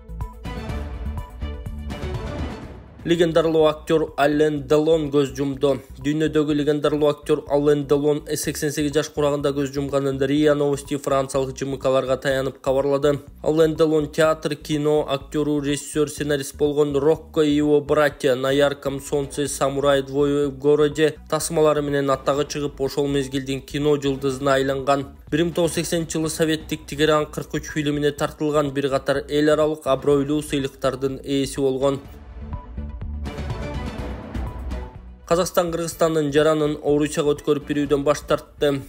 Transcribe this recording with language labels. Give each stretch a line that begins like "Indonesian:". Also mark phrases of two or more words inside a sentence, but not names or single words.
Kyrgyz: Легендарлуу актер Ален Делон көз жумду. Дүйнөдөгү легендарлуу актер Ален Делон 88 жаш курагында көз жумганын РИА Новости франциялык ЖМКларга таянып кабарлады. Ален Делон театр, кино актеру, режиссер, сценарист болгон Рокко и его братья, На ярком солнце, Самурай, Двое в городе тасмалары менен атагы чыгып, ошол мезгилдин кино жылдызына айланган. 1980-жылы Советтик Тегеран 43 фильмине тартылган, бир катар эл аралык абройлуу сыйлыктардын ээси болгон. Казакстан Кыргызстандын жаранын Орусияга өткөрүп берүүдөн баш тартты.